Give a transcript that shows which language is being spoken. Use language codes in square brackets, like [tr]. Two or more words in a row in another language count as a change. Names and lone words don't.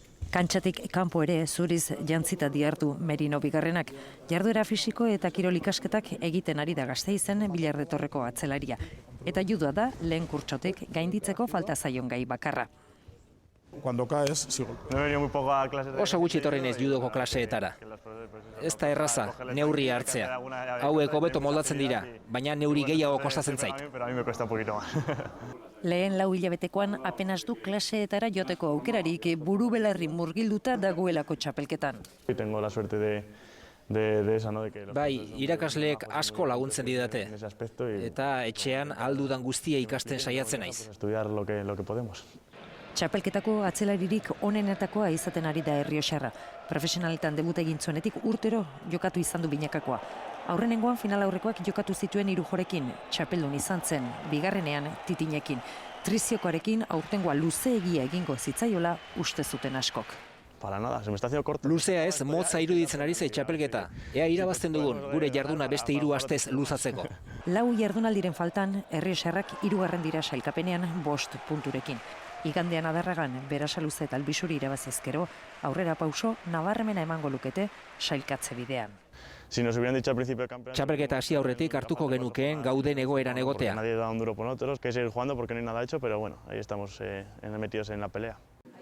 [eu] Kantxatik kanpo ere zuriz jantzita dihardu Merino bigarrenak. Jarduera fisiko eta kirol ikasketak egiten ari da Gasteizen Bilarretorreko atzelaria. Eta judoa da lehen kurtsotik gainditzeko falta zaion gai bakarra. [es] Cuando caes, sí. [eu] Oso gutxi etorri naiz judoko klaseetara. Ez da erraza, neurri hartzea. Hauek hobeto moldatzen dira, baina neurri gehiago kostatzen zait. Lehen 4 hilabetekoan apenas du klaseetara joteko aukerarik buru belarri murgilduta dagoelako txapelketan. [es] Tengo la suerte de esa, ¿no? [eu] Bai, irakasleek asko laguntzen didate. Eta etxean aldudan guztia ikasten saiatzen naiz. [es] Estudiar lo que podemos. [eu] Txapelketako atzelaririk onenetakoa izaten ari da Errioxarra. Profesionaletan debuta egin zuenetik urtero jokatu izan du binakakoa. Aurrenengoan final aurrekoak jokatu zituen 3 jorekin, txapeldun izan zen, bigarrenean titinekin. Triziokoarekin aurtengoa luzeegia egingo zitzaiola uste zuten askok. [es] Para nada, se me está haciendo corto. [eu] Luzea ez, motza iruditzen ari zait txapelketa. Ea irabazten dugun, gure jarduna beste 3 astez luzatzeko. 4 jardunaldiren faltan, Errioxarrak 3. dira sailkapenean 5 punturekin. Igandean Adarragan Berasaluze eta Albisuri irabazizkero, aurrera pauso nabarmena emango lukete sailkatze bidean. [es] Si nos hubieran dicho al principio del campeonato, [eu] Txapelketa hasi aurretik hartuko genukeen gauden egoeran egotea. [es] nadie da un duro por nosotros, que seguir jugando porque no hay nada hecho, pero bueno, ahí estamos metidos en la pelea.